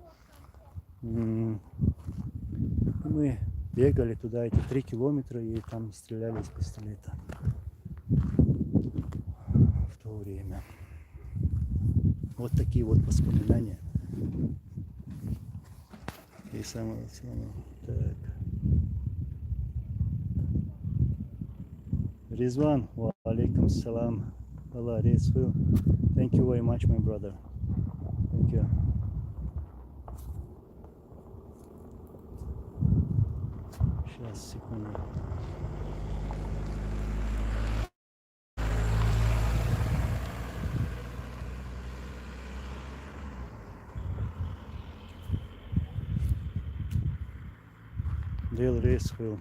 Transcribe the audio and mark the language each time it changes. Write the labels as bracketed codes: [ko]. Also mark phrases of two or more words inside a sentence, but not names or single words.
[ru] И мы бегали туда эти 3 километра и там стреляли из пистолета в то время. Вот такие вот воспоминания. И самое так. Ризван, [ar] وعليكم السلام. [en] Allah raise you. Thank you very much, my brother. Thank you. [ru] Сейчас, секунду. Дел рейс был.